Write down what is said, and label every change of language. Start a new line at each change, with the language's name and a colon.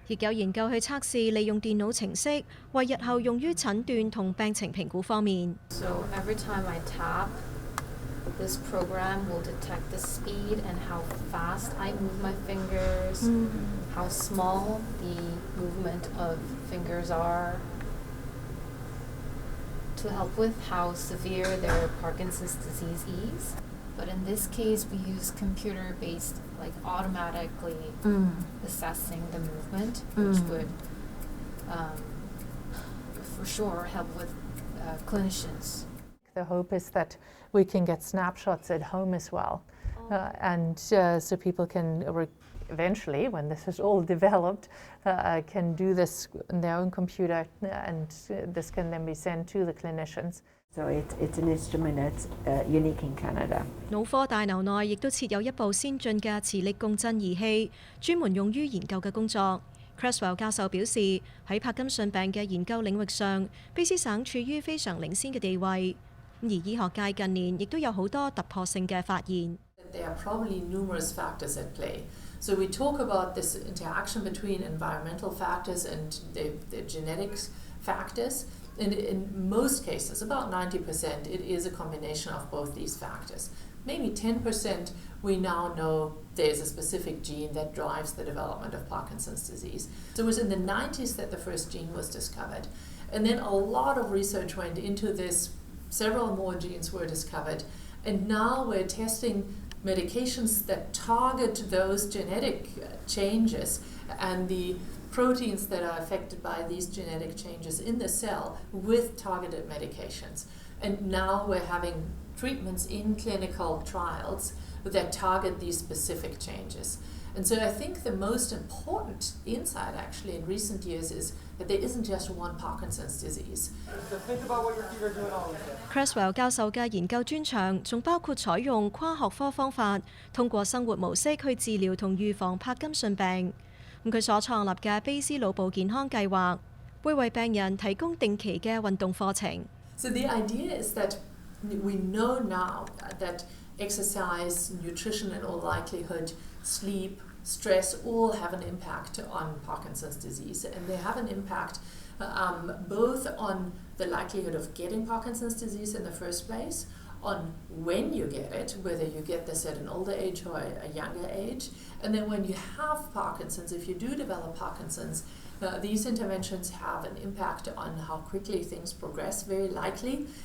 Cantonese: 亦有研究去測試利用電腦程式，為日後用於診斷同病情評估方面。
English: So every time I tap, this program will detect the speed and how fast I move my fingers, how small the movement of fingers are, to help with how severe their Parkinson's disease is. But in this case, we use computer-based, like automatically assessing the movement, which would for sure help with clinicians. The hope is that we can get snapshots at home as well. And so people can eventually, when this is all developed, can do this on their own computer, and this can then be sent to the clinicians. So it's an instrument that's unique in Canada.
Cantonese: 腦科大樓內亦都設有一部先進嘅磁力共振儀器，專門用於研究嘅工作。 Creswell 教授表示，喺柏金遜病嘅研究領域上，卑斯省處於非常領先嘅地位。而醫學界近年亦都有好多突破性嘅發現。
English: There are probably numerous factors at play. So we talk about this interaction between environmental factors and the genetics factors. And in most cases, about 90%, it is a combination of both these factors. Maybe 10% we now know there's a specific gene that drives the development of Parkinson's disease. So it was in the 90s that the first gene was discovered. And then a lot of research went into this. Several more genes were discovered. And now we're testing medications that target those genetic changes and the proteins that are affected by these genetic changes in the cell with targeted medications. And now we're having treatments in clinical trials that target these specific changes. And so I think the most important insight actually in recent years is that there isn't just one Parkinson's disease.
Cantonese: Creswell 教授嘅研究專長仲包括採用跨學科方法，通過生活模式去治療同預防柏金遜病。佢所創立嘅卑斯腦部健康計劃，會為病人提供定期嘅運動課程。
English: So the idea is that we know now that exercise, nutrition, in all likelihood, sleep, stress all have an impact on Parkinson's disease, and they have an impact both on the likelihood of getting Parkinson's disease in the first place, on when you get it, whether you get this at an older age or a younger age, and then when you have Parkinson's, if you do develop Parkinson's, these interventions have an impact on how quickly things progress, very likely.